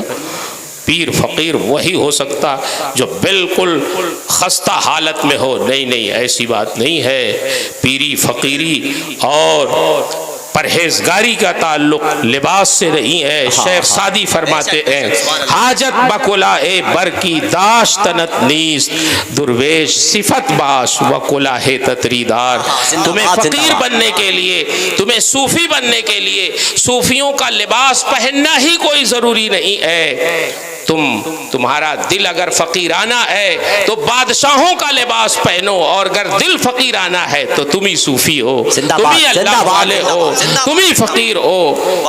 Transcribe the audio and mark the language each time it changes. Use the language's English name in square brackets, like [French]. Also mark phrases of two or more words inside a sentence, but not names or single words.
[Urdu] پیر فقیر وہی ہو سکتا جو بالکل خستہ حالت میں ہو۔ نہیں، ایسی بات نہیں ہے۔ پیری فقیری اور پرہیزگاری کا تعلق لباس سے نہیں ہے۔ شیخ سعدی فرماتے ہیں [Persian] حاجت بکلا اے بر کی داشتنت نیست، درویش صفت باش و کلاه تتریدار۔ [Urdu] تمہیں فقیر بننے کے لیے، تمہیں صوفی بننے کے لیے صوفیوں کا لباس پہننا ہی کوئی ضروری نہیں ہے۔ تمہارا دل اگر فقیرانہ ہے تو بادشاہوں کا لباس پہنو، اور اگر دل فقیرانہ ہے تو تم ہی صوفی ہو، تم ہی اللہ والے ہو، تم ہی فقیر ہو۔